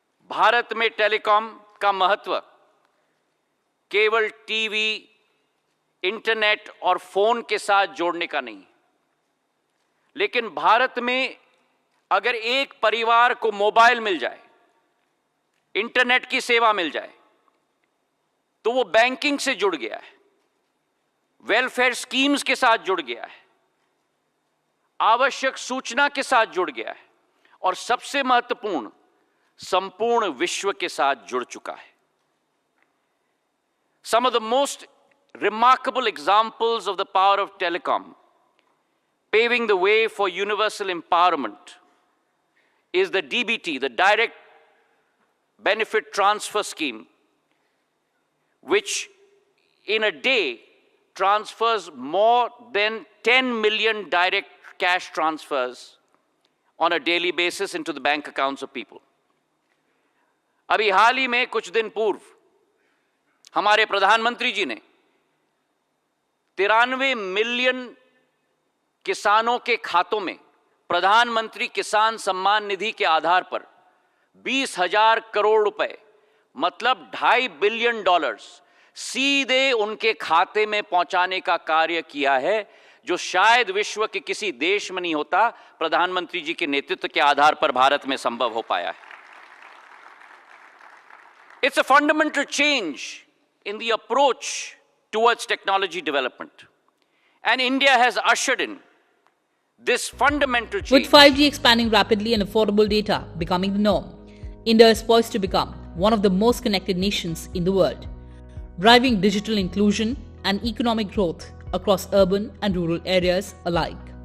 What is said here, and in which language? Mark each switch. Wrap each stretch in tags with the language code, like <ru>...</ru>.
<hi>भारत में टेलीकॉम का महत्व केवल टीवी, इंटरनेट और फोन के साथ जोड़ने का नहीं, लेकिन भारत में अगर एक परिवार को मोबाइल मिल जाए, इंटरनेट की सेवा मिल जाए, तो वो बैंकिंग से जुड़ गया है, वेलफेयर स्कीम्स के साथ जुड़ गया है, आवश्यक सूचना के साथ जुड़ गया है और सबसे महत्वपूर्ण संपूर्ण विश्व के साथ जुड़ चुका है।</hi> <en>Some of the most remarkable examples of the power of telecom, paving the way for universal empowerment, is the DBT, the Direct Benefit Transfer Scheme, which in a day transfers more than 10 million direct cash transfers on a daily basis into the bank accounts of people.</en> <hi>अभी हाल ही में कुछ दिन पूर्व हमारे प्रधानमंत्री जी ने 93 million किसानों के खातों में प्रधानमंत्री किसान सम्मान निधि के आधार पर 20,000 करोड़ रुपए, मतलब $2.5 बिलियन सीधे उनके खाते में पहुंचाने का कार्य किया है, जो शायद विश्व के किसी देश में नहीं होता, प्रधानमंत्री जी के नेतृत्व के आधार पर भारत में संभव हो पाया है.</hi> <en>It's a fundamental change in the approach towards technology development. And India has ushered in this fundamental change. With 5G expanding rapidly and affordable data becoming the norm, India is poised to become one of the most connected nations in the world, driving digital inclusion and economic growth across urban and rural areas alike.</en>